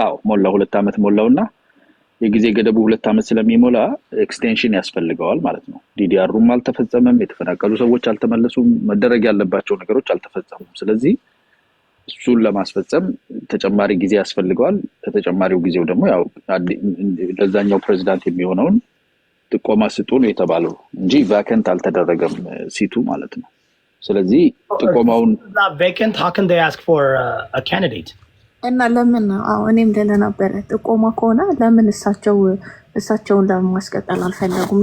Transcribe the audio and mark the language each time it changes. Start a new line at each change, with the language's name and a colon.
Amharic: ሞላ 2 ዓመት ሞላውና የጊዜ ገደቡ 2 ዓመት ስለሚሞላ ኤክስቴንሽን ያስፈልገዋል ማለት ነው። ዲዲአሩም አልተፈጸመም፣ የተፈናቀሉ ሰዎች አልተመለሱም፣ መደረግ ያለባቸው ነገሮች አልተፈጸሙም። ስለዚህ እሱን ለማስፈጸም ተጨማሪ ጊዜ ያስፈልገዋል። ከተጨማሪው ጊዜው ደግሞ ያው ለዛኛው ፕሬዝዳንት የሚሆነውን ጥቆማ ስጡ ነው የተባለው እንጂ ቫከንት አልተደረገም ሲቱ ማለት ነው። ስለዚህ ጥቆማውን
English: ቫከንት how can they ask for a candidate
Amharic: እና ለምን እኔም ደለ ነበር ጥቆማ ከሆነ ለምን እሳቸውን ለማስቀጠል አልፈለጉም?